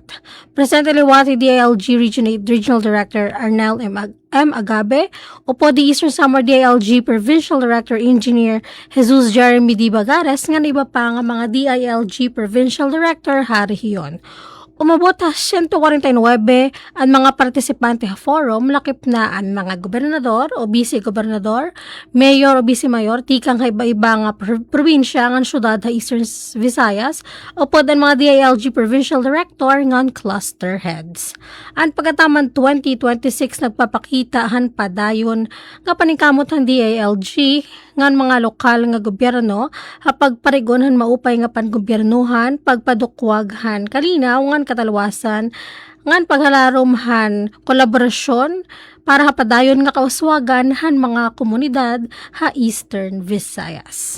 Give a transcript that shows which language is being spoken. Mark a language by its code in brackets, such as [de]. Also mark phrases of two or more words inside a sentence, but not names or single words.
[war] Presente liwati DILG Region 8 Regional Director Arnel M. Agabe, upo di Eastern Samar DILG Provincial Director Engineer Jesus Jeremy D. Bagares nga iba pa nga mga DILG Provincial Director Harihiyon. Umabot ha 149 ang mga partisipante sa forum, lakip na ang mga gobernador o vice-gobernador, mayor o vice-mayor, tikang iba-iba nga probinsya ng syudad sa Eastern Visayas, o pod ang mga DILG Provincial Director ng [en] cluster heads. [war] Ang pagkataman 2026 nagpapakitahan pa dayon nga paningkamot ng DILG ngan mga lokal nga gobyerno hapag parigonhan maupay nga panggobyernohan pagpadukwaghan kalinaw ngan katalwasan ngan paghalarumhan kolaborasyon para hapadayon nga kauswagan han mga komunidad ha Eastern Visayas.